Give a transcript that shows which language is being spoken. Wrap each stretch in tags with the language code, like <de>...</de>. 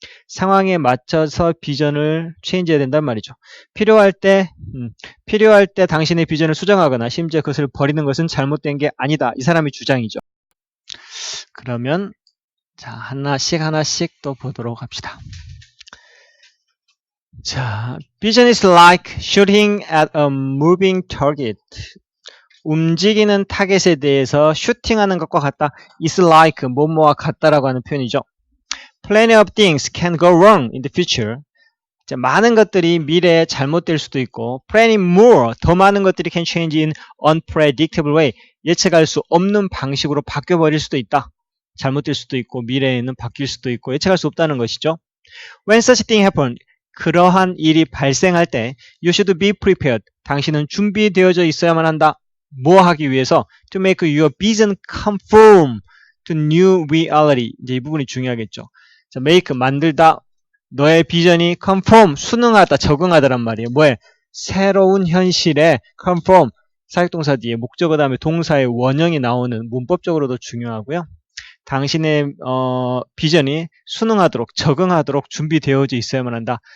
<ko>상황에 맞춰서 비전을 체인지해야 된단 말이죠. 필요할 때 당신의 비전을 수정하거나 심지어 그것을 버리는 것은 잘못된 게 아니다. 이 사람의 주장이죠. 그러면 자, 하나씩 또 보도록 합시다.</ko> <en>자, vision is like shooting at a moving target.</en> <ko>움직이는 타겟에 대해서 슈팅하는 것과 같다. is like 뭐뭐와 같다라고 하는 표현이죠.</ko> <en>Plenty of things can go wrong in the future.</en> <ko>자, 많은 것들이 미래에 잘못될 수도 있고, plenty more, 더 많은 것들이</ko> <en>can change in unpredictable way.</en> <ko>예측할 수 없는 방식으로 바뀌어버릴 수도 있다. 잘못될 수도 있고, 미래에는 바뀔 수도 있고, 예측할 수 없다는 것이죠.</ko> <en>When such thing happen,</en> <ko>그러한 일이 발생할 때</ko> <en>you should be prepared.</en> <ko>당신은 준비되어져 있어야만 한다. 뭐 하기 위해서?</ko> <en>To make your vision conform to new reality.</en> <ko>이제 이 부분이 중요하겠죠. 자, make, 만들다. 너의 비전이 conform, 순응하다, 적응하다란 말이에요. 뭐에? 새로운 현실에 conform, 사역동사 뒤에 목적어 다음에 동사의 원형이 나오는 문법적으로도 중요하고요. 당신의 비전이 순응하도록, 적응하도록 준비되어져 있어야만 한다.</ko>